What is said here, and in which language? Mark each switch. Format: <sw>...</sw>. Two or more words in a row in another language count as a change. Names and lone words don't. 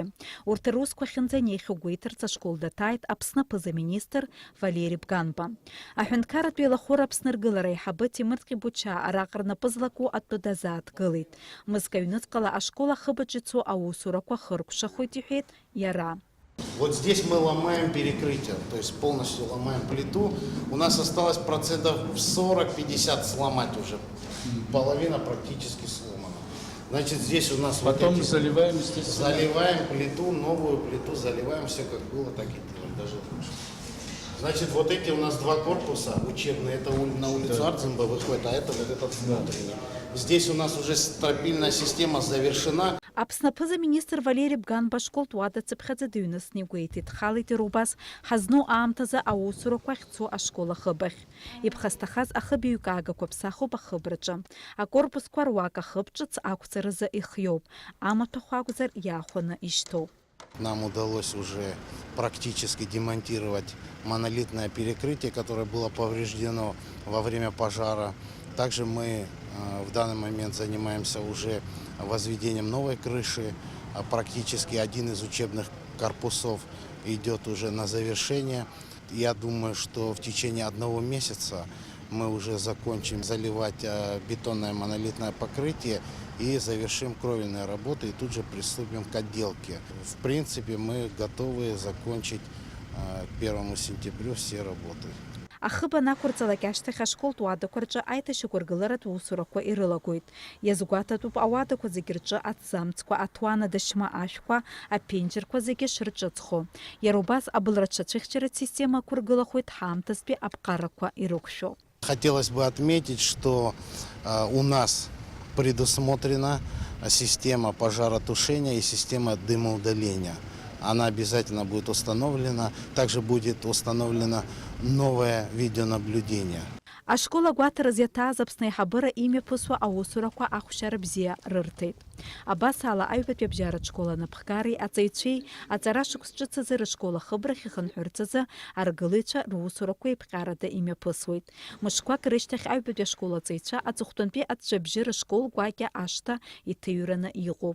<ab>Урҭ русқәа ахьынӡаниеихьоу гәеиҭарц ашкол даҭааит Аԥсны аԥыза-министр Валери Бганба. Аҳәынҭқарратәи еилахәыра аԥсныргылара аиҳабы Тимур Ҟибучаа араҟа рнапы злаку атәы дазааҭгылеит. Мызк аҩныҵҟала ашкол ахыбаҿ ицо аусурақәа хыркәшахоит иҳәеит иара.</ab> <ru>Вот здесь мы ломаем перекрытие, то есть полностью ломаем плиту. У нас осталось процентов 40-50 сломать уже. Половина практически сломана. Значит, здесь у нас потом вот эти, заливаем, естественно. заливаем плиту, новую плиту заливаем, все как было, так и делаем, даже лучше. Значит, вот эти у нас два корпуса учебные, это на улицу Ардзимба выходит, а это вот этот внутренний. Здесь у нас уже стропильная система завершена.</ru> <ab>Аԥсны аԥыза-министр Валери Бганба ашкол туадаҵыԥхьаӡа дыҩнысны игәеиҭеит. Дхалеит ироубас ҳазну аамҭазы аусурақәа ахьцо ашкол ахыбахь. Иԥхасҭахаз ахыбаҩкаагақәа ԥсахуп ахыбраҿы. Акорпусқәа руак ахыб ҿыц ақәҵаразы ихиоуп. Амаҭәахә акәзар иаахәаны ишьҭоуп.</ab> <ru>Нам удалось уже практически демонтировать монолитное перекрытие, которое было повреждено во время пожара. Также мы в данный момент занимаемся уже возведением новой крыши. Практически один из учебных корпусов идет уже на завершение. Я думаю, что в течение 1 месяца мы уже закончим заливать бетонное монолитное покрытие и завершим кровельные работы и тут же приступим к отделке. В принципе, мы готовы закончить к 1 сентября все работы.</ru> <ab>Ахыба анақәырҵалак ашьҭахь ашкол туадақәа рҿы аиҭашьақәыргыларатә усурақәа ирылагоит. Иазгәаҭатәуп ауадақәа зегьы рҿы аҭӡамцқәа, аҭуан адашьма ашәқәа, аԥенџьырқәа зегьы шырҿыцхо. Иара убас абылраҿы ацәыхьчаратә система ақәыргылахоит ҳаамҭазтәи аԥҟарақәа ирықәшәо.</ab> <ru>Хотелось бы отметить, что у нас предусмотрена система пожаротушения и система дымоудаления. Она обязательно будет установлена. Также будет установлено новое видеонаблюдение.</ru> <ab>Ашкола гәаҭараз иаҭааз Аԥсны аиҳабыра имҩаԥысуа аусурақәа ахәшьара бзиа рырҭеит. Абас ала аҩбатәи абжьаратә школ анапхгари аҵаҩцәеи аҵара шықәс ҿыц азы рышкол ахыбрахь ихынҳәырц азы аргылаҩцәа русурақәа еиԥҟьарада имҩаԥысуеит. Мышқәак рышьҭахь аҩбатәи ашкол аҵаҩцәа аҵыхәтәантәи аҵәҵәабжьы рышкол гәакьа ашҭа иҭыҩраны иҟоуп.</ab>